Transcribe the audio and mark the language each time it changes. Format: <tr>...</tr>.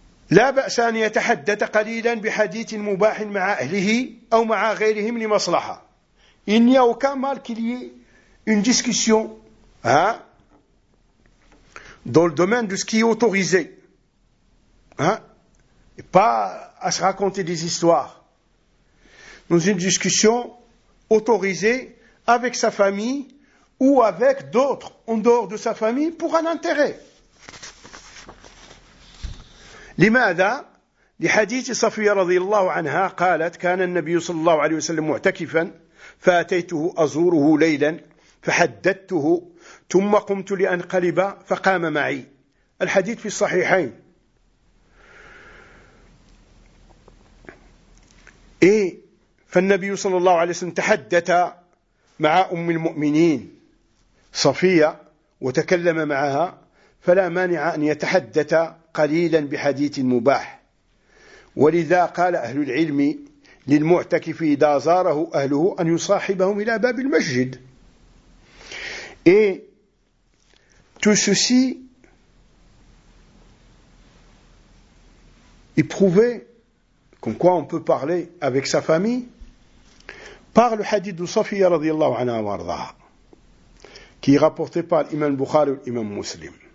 <ar>لا بأس أن يتحدث قليلا بحديث مباح مع أهله أو مع غيرهم لمصلحة.</ar> <fr>Il n'y a aucun mal qu'il y ait une discussion dans le domaine de ce qui est autorisé. Et pas à se raconter des histoires. Dans une discussion autorisée avec sa famille ou avec d'autres en dehors de sa famille pour un intérêt.</fr> <ar>لماذا؟ لحديث صفية رضي الله عنها قالت كان النبي صلى الله عليه وسلم معتكفا فأتيته أزوره ليلا فحدثته ثم قمت لأنقلب فقام معي. الحديث في الصحيحين. فالنبي صلى الله عليه وسلم تحدث مع أم المؤمنين صفية وتكلم معها، فلا مانع أن يتحدث قليلا بحديث مباح. ولذا قال أهل العلم للمعتكف إذا زاره أهله أن يصاحبهم إلى باب المسجد.</ar> <fr>Et tout ceci est prouvé comme quoi on peut parler avec sa famille par le hadith de Safiya</fr> <ar>radiallahu anha wa ardaha</ar> <fr>qui est rapporté par l'imam Bukhari et l'imam Muslim.</fr>